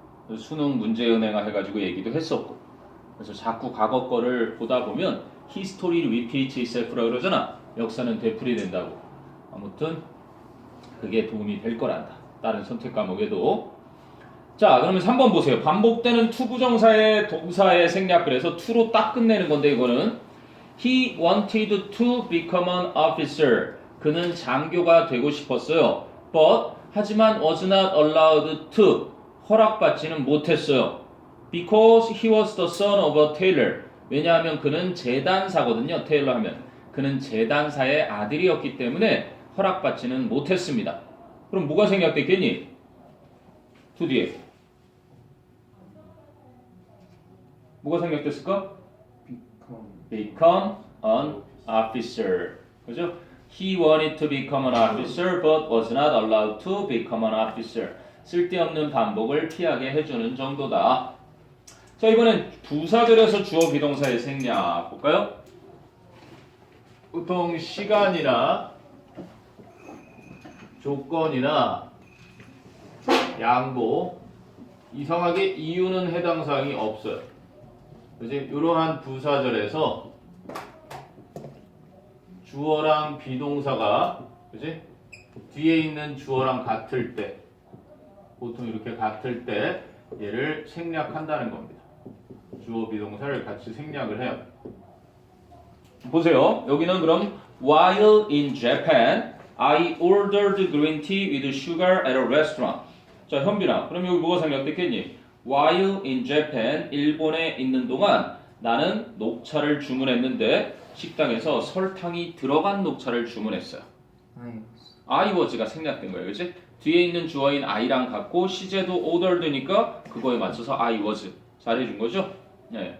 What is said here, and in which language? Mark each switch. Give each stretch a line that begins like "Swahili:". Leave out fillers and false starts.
Korean: 그래서 수능 문제은행화 해가지고 얘기도 했었고. 그래서 자꾸 과거 거를 보다 보면
English: history repeats itself
Korean: 라고 그러잖아. 역사는 되풀이된다고. 아무튼 그게 도움이 될 거란다. 다른 선택 과목에도. 자, 그러면 3번 보세요. 반복되는 투부정사의 동사의 생략. 그래서 to로 딱 끝내는 건데 이거는
English: He wanted to become an officer.
Korean: 그는 장교가 되고 싶었어요.
English: But
Korean: 하지만
English: was not allowed to.
Korean: 허락받지는 못했어요.
English: Because he was the son of a tailor.
Korean: 왜냐하면 그는 재단사거든요. 테일러 하면. 그는 재단사의 아들이었기 때문에 허락받지는 못했습니다. 그럼 뭐가 생략됐겠니? 두 뒤에. 뭐가 생략됐을까?
English: Become an officer.
Korean: 그죠?
English: He wanted to become an officer but was not allowed to become an officer.
Korean: 쓸데없는 반복을 피하게 해주는 정도다. 자, 이번엔 부사절에서 주어 비동사의 생략 볼까요? 보통 시간이나 조건이나 양보 이상하게 이유는 해당 사항이 없어요. 그지? 이러한 부사절에서 주어랑 비동사가 그지? 뒤에 있는 주어랑 같을 때 보통 이렇게 같을 때 얘를 생략한다는 겁니다. 주어 비동사를 같이 생략을 해요. 보세요. 여기는 그럼
English: while in Japan I ordered green tea with sugar at a restaurant.
Korean: 자, 현빈아. 그럼 여기 뭐가 생략됐겠니?
English: While in Japan
Korean: 일본에 있는 동안 나는 녹차를 주문했는데 식당에서 설탕이 들어간 녹차를 주문했어요.
English: I was
Korean: 가 생략된 거예요. 그치? 뒤에 있는 주어인 I랑 같고 시제도 ordered니까 그거에 맞춰서 I was 잘해준 거죠? 네.